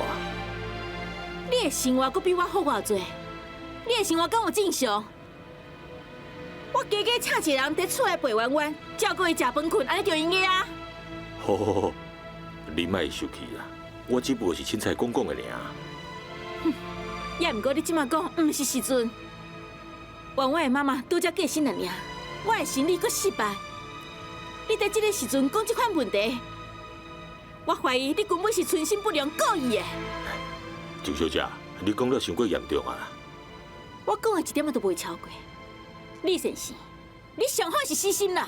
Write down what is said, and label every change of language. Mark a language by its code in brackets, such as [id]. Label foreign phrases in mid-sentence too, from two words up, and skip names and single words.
[nan] 你的生活佫比我好偌济，你的生活敢有正常？我加加请一个人伫厝内陪弯弯，照顾伊食饭困，安尼就应该啊。好好好，你莫生气啦，我只不过是凊彩讲讲的尔。也毋过你即马讲毋是时阵，弯弯的妈妈拄则过身了尔，我的生理佫失败。你在这个时阵讲这款问题，我怀疑你根本是存心不良故意的。周小姐，你讲了伤过严重啊！我讲的一点仔都袂超过。李先生，你上好是死心啦！